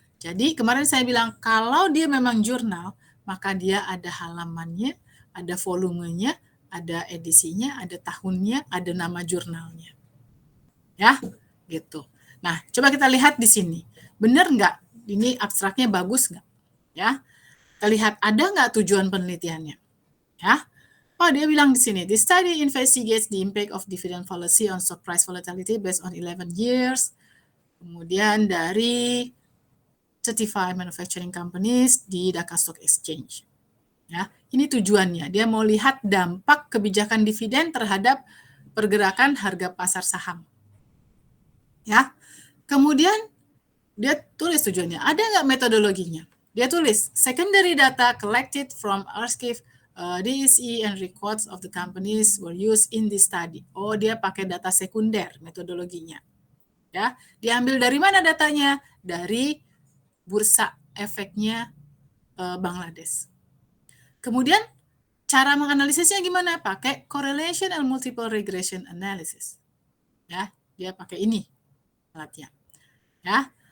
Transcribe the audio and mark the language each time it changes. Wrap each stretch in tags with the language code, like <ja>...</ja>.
<id>Jadi kemarin saya bilang kalau dia memang jurnal, maka dia ada halamannya, ada volumenya, ada edisinya, ada tahunnya, ada nama jurnalnya. Ya, gitu. Nah, coba kita lihat di sini. Benar nggak? Ini abstraknya bagus nggak? Ya, kita lihat ada nggak tujuan penelitiannya? Ya, oh dia bilang di sini,</id> <en>the study investigates the impact of dividend policy on stock price volatility based on 11 years.</en> <id>kemudian dari Certified Manufacturing Companies di Dhaka Stock Exchange. Ya, ini tujuannya. Dia mau lihat dampak kebijakan dividen terhadap pergerakan harga pasar saham. Ya, kemudian dia tulis tujuannya. Ada nggak metodologinya? Dia tulis</id> <en>secondary data collected from archive DSE and records of the companies were used in this study.</en> <id>Oh, dia pakai data sekunder metodologinya. Ya, diambil dari mana datanya? Dari bursa efeknya Bangladesh. Kemudian cara menganalisisnya gimana? Pakai</id> <en>correlation and multiple regression analysis.</en> <id>Ya, dia pakai ini alatnya. Ya.</id>